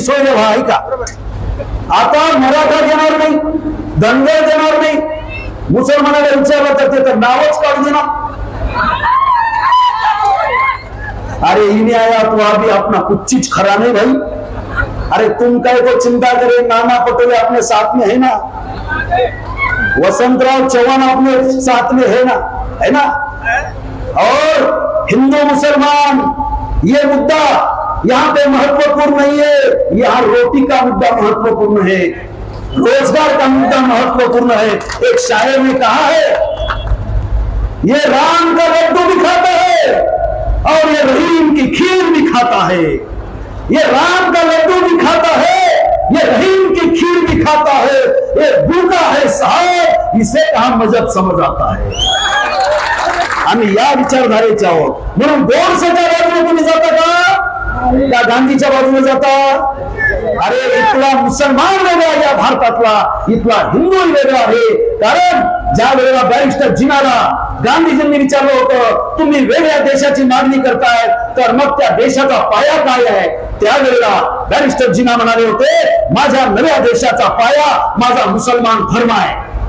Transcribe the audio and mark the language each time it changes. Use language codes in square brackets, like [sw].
[mr] सोय व्हा ऐका, आता मराठा देणार नाही, धनगर देणार नाही. मुसलमानाला विचारलं तर ते तर नावच काढू देणार. [hi] अरे इन्हें आया तो अभी अपना कुछ चीज खरा नहीं भाई. अरे तुम काय को चिंता करे, नाना पटोले अपने साथ में है ना, वसंतराव चौहान अपने साथ में है ना. और हिंदू मुसलमान ये मुद्दा यहाँ पे महत्वपूर्ण नहीं है, यहाँ रोटी का मुद्दा महत्वपूर्ण है, रोजगार का मुद्दा महत्वपूर्ण है. एक शायर ने कहा है, ये राम का लड्डू भी खाता है और ये रहीम की खीर भी खाता है. ये राम का लड्डू भी खाता है, ये रहीम की खीर भी खाता है. ये भूखा है साहब, इसे कहां मजहब समझ आता है. [mr] आम्ही या विचारधारेचे आहोत. म्हणून गोडसेच्या बाजूने तुम्ही जाता का गांधीच्या बाजूने जाता? अरे इथला मुसलमान वेगळा या भारतातला, इथला हिंदू वेगळा आहे. कारण ज्या वेळेला बॅरिस्टर जिनाला गांधीजींनी विचारलं होतं तुम्ही वेगळ्या देशाची मागणी करताय तर मग त्या देशाचा पाया काय आहे, त्यावेळेला बॅरिस्टर जिना म्हणाले होते माझ्या नव्या देशाचा पाया माझा मुसलमान धर्म आहे.